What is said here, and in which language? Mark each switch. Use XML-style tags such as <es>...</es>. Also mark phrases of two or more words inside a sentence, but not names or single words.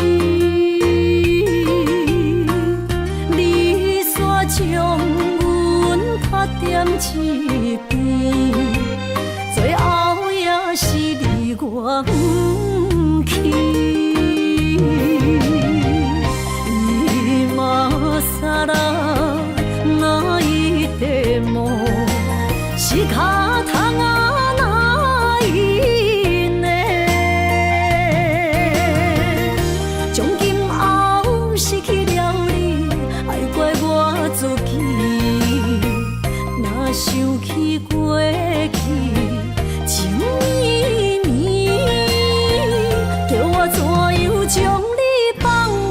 <nan>你煞将阮拍点一边，最后也是离我不去。</nan> <ja>今さら泣いても仕方がないね，</ja> <nan>从今后失去了你，爱怪我自己。若想起过去情绵绵，叫我怎样将你放</nan>